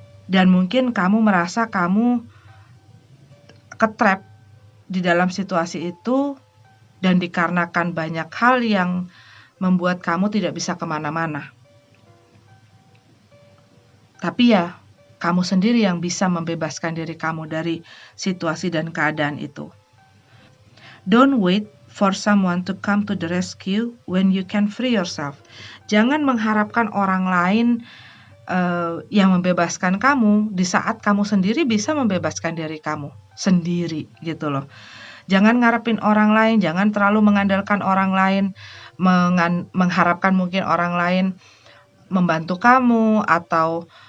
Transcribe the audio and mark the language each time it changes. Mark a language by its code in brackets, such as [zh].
[id] Dan mungkin kamu merasa kamu ketrap di dalam situasi itu, dan dikarenakan banyak hal yang membuat kamu tidak bisa kemana-mana. Tapi ya, kamu sendiri yang bisa membebaskan diri kamu dari situasi dan keadaan itu. [en] Don't wait for someone to come to the rescue when you can free yourself. [id] Jangan mengharapkan orang lain yang membebaskan kamu di saat kamu sendiri bisa membebaskan diri kamu sendiri gitu loh. Jangan ngarepin orang lain, jangan terlalu mengandalkan orang lain, mengharapkan mungkin orang lain membantu kamu atau